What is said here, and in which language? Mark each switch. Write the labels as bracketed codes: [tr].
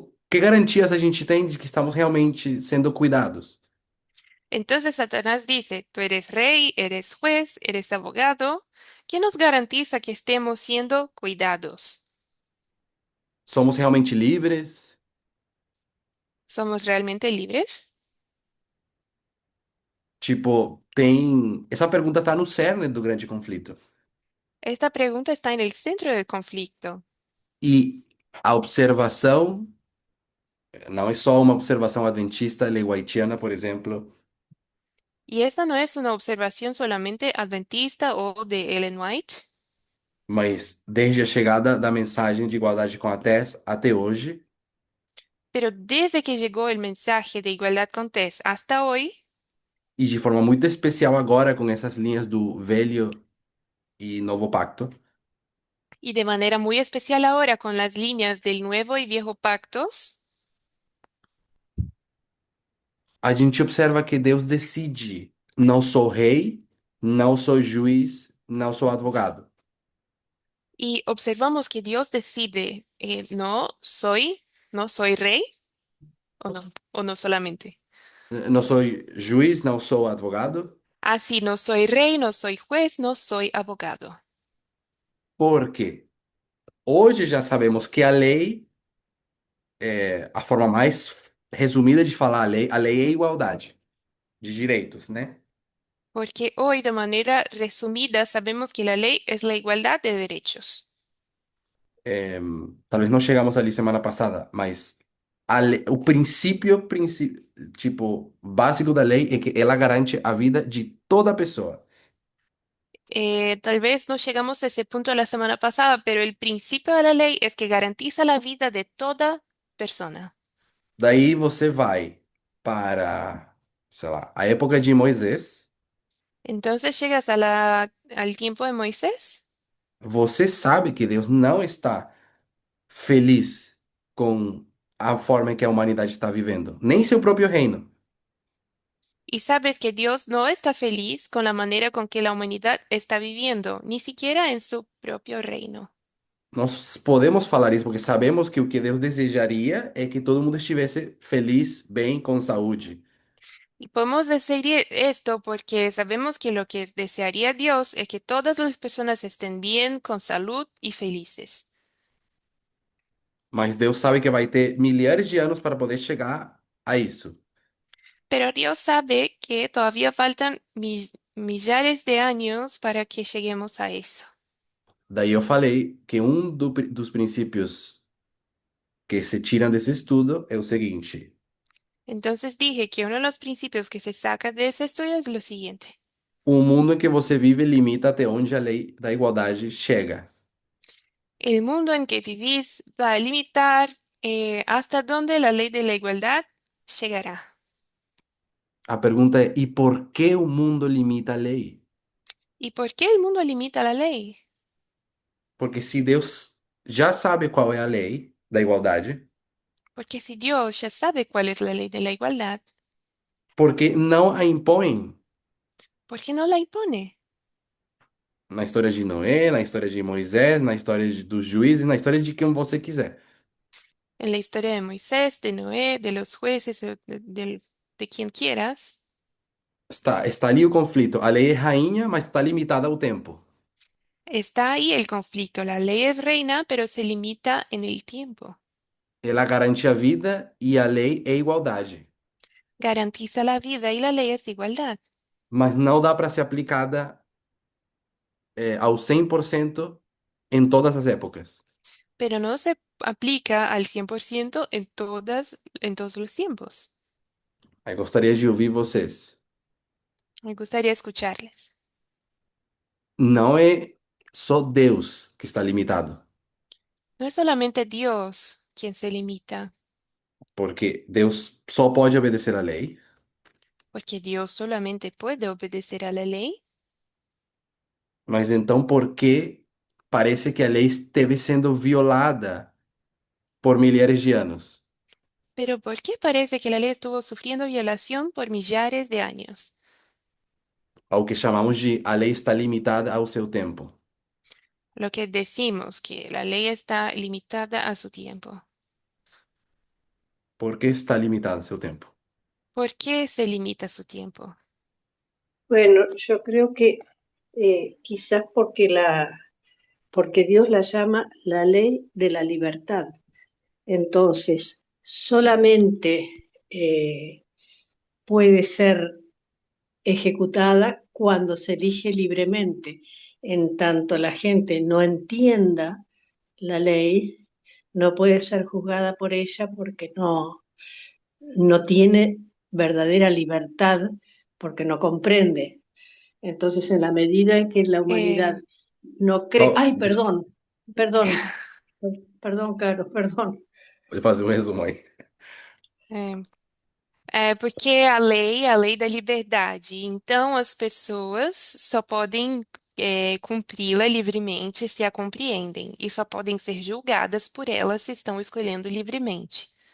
[pt] Que garantias a gente tem de que estamos realmente sendo cuidados? [es] Entonces Satanás dice, tú eres rey, eres juez, eres abogado. ¿Quién nos garantiza que estemos siendo cuidados? [pt] Somos realmente livres? [es] ¿Somos realmente libres? [pt] Tipo, tem. Essa pergunta tá no cerne do grande conflito. [es] Esta pregunta está en el centro del conflicto. [pt] E a observação, não é só uma observação adventista, leguaitiana, por exemplo, [es] Y esta no es una observación solamente adventista o de Ellen White, [pt] mas desde a chegada da mensagem de igualdade com a Tess até hoje, [es] pero desde que llegó el mensaje de igualdad con Tess hasta hoy, [pt] e de forma muito especial agora com essas linhas do Velho e Novo Pacto, [es] y de manera muy especial ahora con las líneas del Nuevo y Viejo Pactos, [pt] a gente observa que Deus decide: não sou rei, não sou juiz, não sou advogado. [es] y observamos que Dios decide, no soy rey o no solamente. [pt] Não sou juiz, não sou advogado, [es] Así, no soy rey, no soy juez, no soy abogado. [pt] porque hoje já sabemos que a lei, a forma mais resumida de falar a lei é igualdade de direitos, né? [es] Porque hoy, de manera resumida, sabemos que la ley es la igualdad de derechos. [pt] Talvez não chegamos ali semana passada, mas o princípio, tipo, básico da lei é que ela garante a vida de toda pessoa. [es] Tal vez no llegamos a ese punto la semana pasada, pero el principio de la ley es que garantiza la vida de toda persona. [pt] Daí você vai para, sei lá, a época de Moisés, [es] Entonces llegas al tiempo de Moisés. [pt] Você sabe que Deus não está feliz com a forma em que a humanidade está vivendo, nem seu próprio reino. [es] Y sabes que Dios no está feliz con la manera con que la humanidad está viviendo, ni siquiera en su propio reino. [pt] Nós podemos falar isso porque sabemos que o que Deus desejaria é que todo mundo estivesse feliz, bem, com saúde. [es] Y podemos decir esto porque sabemos que lo que desearía Dios es que todas las personas estén bien, con salud y felices. [pt] Mas Deus sabe que vai ter milhares de anos para poder chegar a isso. [es] Pero Dios sabe que todavía faltan millares de años para que lleguemos a eso. [pt] Daí eu falei que dos princípios que se tiram desse estudo é o seguinte: [es] Entonces dije que uno de los principios que se saca de ese estudio es lo siguiente. [pt] o mundo em que você vive limita até onde a lei da igualdade chega. [es] El mundo en que vivís va a limitar hasta dónde la ley de la igualdad llegará. [pt] A pergunta é: e por que o mundo limita a lei? [es] ¿Y por qué el mundo limita la ley? [pt] Porque se Deus já sabe qual é a lei da igualdade, [es] Porque si Dios ya sabe cuál es la ley de la igualdad, [pt] porque não a impõe [es] ¿por qué no la impone? [pt] na história de Noé, na história de Moisés, na história dos juízes, na história de quem você quiser. [es] En la historia de Moisés, de Noé, de los jueces, de quien quieras, [pt] Está ali o conflito. A lei é rainha, mas está limitada ao tempo. [es] está ahí el conflicto. La ley es reina, pero se limita en el tiempo. [pt] Ela garante a vida e a lei é igualdade. [es] Garantiza la vida y la ley es igualdad, [pt] Mas não dá para ser aplicada ao 100% em todas as épocas. [es] pero no se aplica al 100% en todos los tiempos. [pt] Aí gostaria de ouvir vocês. [es] Me gustaría escucharles. [pt] Não é só Deus que está limitado, [es] No es solamente Dios quien se limita, [pt] porque Deus só pode obedecer à lei, [es] porque Dios solamente puede obedecer a la ley. [pt] mas então por que parece que a lei esteve sendo violada por milhares de anos? [es] Pero ¿por qué parece que la ley estuvo sufriendo violación por millares de años? [pt] Ao que chamamos de a lei está limitada ao seu tempo. [es] Lo que decimos que la ley está limitada a su tiempo. [pt] Por que está limitada ao seu tempo? [es] ¿Por qué se limita su tiempo? Bueno, yo creo que quizás porque Dios la llama la ley de la libertad. Entonces, solamente puede ser ejecutada cuando se elige libremente. En tanto la gente no entienda la ley, no puede ser juzgada por ella porque no tiene verdadera libertad, porque no comprende. Entonces, en la medida en que la humanidad Eh, no cree, Oh, ay, perdón, perdón, Carlos, perdón. [pt] pode fazer um resumo aí. é, porque a lei da liberdade. Então, as pessoas só podem cumpri-la livremente se a compreendem, e só podem ser julgadas por ela se estão escolhendo livremente.